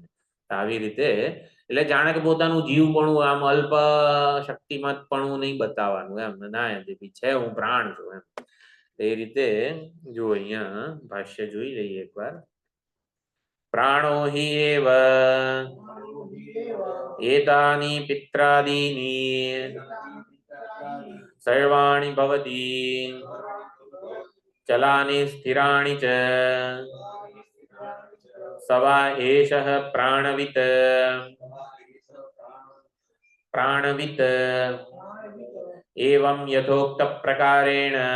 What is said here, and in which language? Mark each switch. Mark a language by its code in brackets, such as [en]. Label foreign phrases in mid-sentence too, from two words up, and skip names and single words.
[gu] આવી રીતે એટલે જાણે કે પોતાનું જીવપણું, આમ અલ્પ શક્તિમતપણું નહીં બતાવવાનું એમ. ના એમ છે હું પ્રાણ છું એમ. એ રીતે જો અહીંયા ભાષ્ય જોઈ લઈએ એકવાર. [sa] प्राणो हि एव एतानी पित्रादीनी सर्वाणि भवति चलानि स्थिराणि च स वा एषः प्राणवित् प्राणवित् एवं यथोक्त प्रकारेण